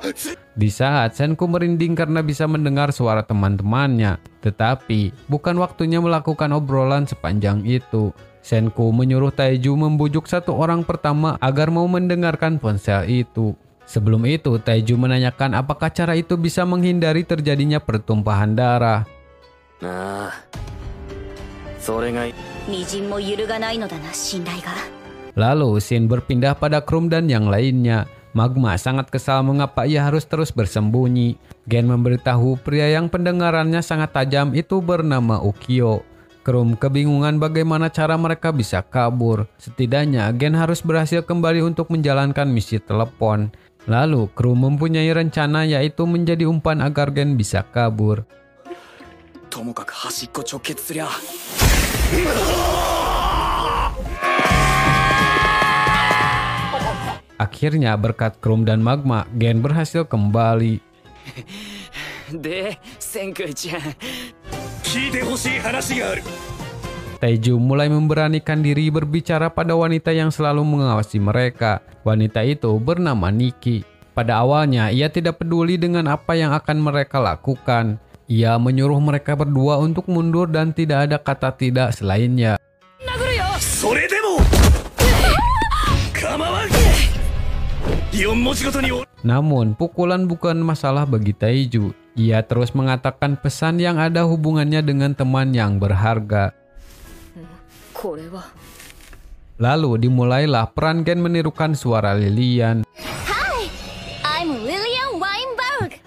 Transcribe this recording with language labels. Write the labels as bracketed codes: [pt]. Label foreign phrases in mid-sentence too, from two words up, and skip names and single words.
[id] Di saat Senku merinding karena bisa mendengar suara teman-temannya, tetapi bukan waktunya melakukan obrolan sepanjang itu. Senku menyuruh Taiju membujuk satu orang pertama agar mau mendengarkan ponsel itu. Sebelum itu, Taiju menanyakan apakah cara itu bisa menghindari terjadinya pertumpahan darah. [ja] ああそれがみじんも揺るがないのだな、信頼が。 [id] Lalu Shin berpindah pada Krum dan yang lainnya. Magma sangat kesal mengapa ia harus terus bersembunyi. Gen memberitahu pria yang pendengarannya sangat tajam itu bernama Ukyo. Krum kebingungan bagaimana cara mereka bisa kabur. Setidaknya Gen harus berhasil kembali untuk menjalankan misi telepon. Lalu Krum mempunyai rencana yaitu menjadi umpan agar Gen bisa kabur. [ja] ともかく端っこ直結すりゃ [id] Akhirnya berkat Krum dan Magma, Gen berhasil kembali. [ja] で千空ちゃん、聞いてほしい話がある [id] Taiju mulai memberanikan diri berbicara pada wanita yang selalu mengawasi mereka. Wanita itu bernama Nikki. Pada awalnya, ia tidak peduli dengan apa yang akan mereka lakukan. Ia menyuruh mereka berdua untuk mundur dan tidak ada kata tidak selainnya. [ja] それでも構わん4文字ごとに [id] Namun, pukulan bukan masalah bagi Taiju. Ia terus mengatakan pesan yang ada hubungannya dengan teman yang berharga. [ja] これは。 [id] Lalu dimulailah peran Gen menirukan suara Lilian. [en] I'm Lillian Weinberg.